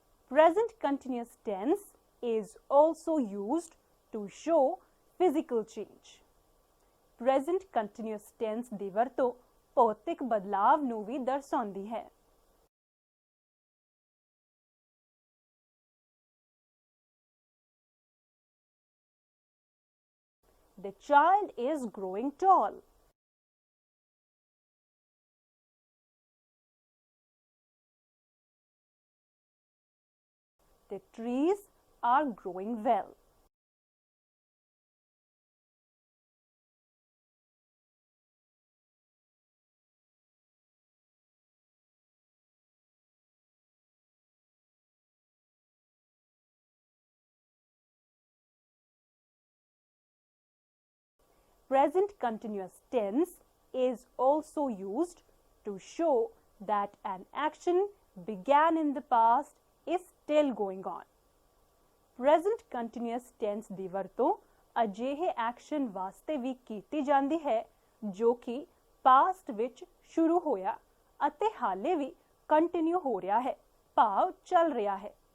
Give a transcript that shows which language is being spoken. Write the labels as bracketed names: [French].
[English] Present continuous tense is also used to show physical change. [Punjabi] Present continuous tense ਦੀ ਵਰਤੋਂ ਭੌਤਿਕ ਬਦਲਾਵ ਨੂੰ ਵੀ ਦਰਸਾਉਂਦੀ ਹੈ। [English] The child is growing tall. The trees are growing well. Present continuous tense is also used to show that an action began in the past is still going on. [Punjabi] Present continuous tense ਦੀ ਵਰਤੋਂ ਅਜਿਹੇ action ਵਾਸਤੇ ਵੀ ਕੀਤੀ ਜਾਂਦੀ ਹੈ ਜੋ ਕਿ past ਵਿੱਚ ਸ਼ੁਰੂ ਹੋਇਆ ਅਤੇ ਹਾਲੇ ਵੀ ਕੰਟੀਨਿਊ ਹੋ ਰਿਹਾ ਹੈ, ਭਾਵ ਚੱਲ ਰਿਹਾ ਹੈ।